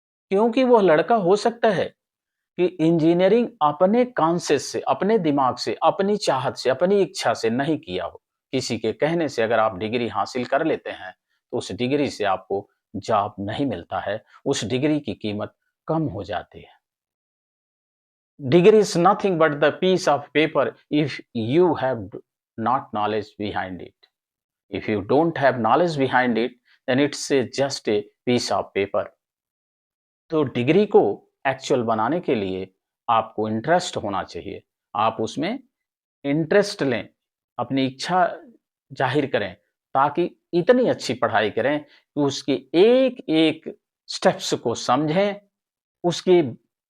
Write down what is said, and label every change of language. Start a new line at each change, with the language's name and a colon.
Hindi: क्योंकि वह लड़का हो सकता है कि इंजीनियरिंग अपने कॉन्सेस से, अपने दिमाग से, अपनी चाहत से, अपनी इच्छा से नहीं किया हो। किसी के कहने से अगर आप डिग्री हासिल कर लेते हैं, तो उस डिग्री से आपको जॉब नहीं मिलता है, उस डिग्री की कीमत कम हो जाती है।
English: Degree is nothing but the piece of paper if you have not knowledge behind it. If you don't have knowledge behind it, then it's just a piece of paper.
Hindi: तो डिग्री को actual बनाने के लिए आपको interest होना चाहिए। आप उसमें इंटरेस्ट लें, अपनी इच्छा ज़ाहिर करें, ताकि इतनी अच्छी पढ़ाई करें कि उसके एक-एक स्टेप्स को समझें, उसके